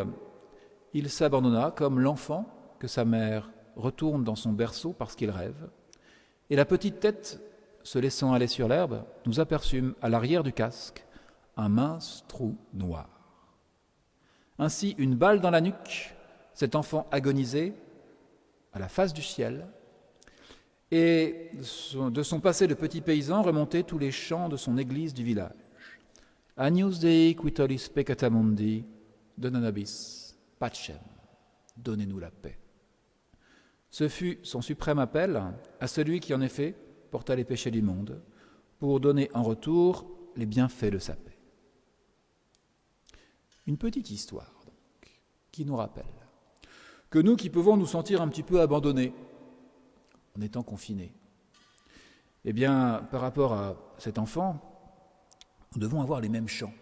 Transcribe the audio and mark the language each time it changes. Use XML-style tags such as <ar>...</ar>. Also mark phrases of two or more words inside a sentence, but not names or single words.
<fr>Il s'abandonna comme l'enfant que sa mère retourne dans son berceau parce qu'il rêve, et la petite tête, se laissant aller sur l'herbe, nous aperçûmes à l'arrière du casque un mince trou noir. Ainsi, une balle dans la nuque, cet enfant agonisait à la face du ciel, et de son passé de petit paysan remontaient tous les chants de son église du village.</fr> <la>Agnus Dei qui tollis peccata mundi, dona nobis pacem,</la> <fr>donnez-nous la paix. Ce fut son suprême appel à celui qui, en effet, porta les péchés du monde, pour donner en retour les bienfaits de sa paix. Une petite histoire, donc, qui nous rappelle que nous qui pouvons nous sentir un petit peu abandonnés en étant confinés, Eh bien, par rapport à cet enfant, nous devons avoir les mêmes chants.</fr>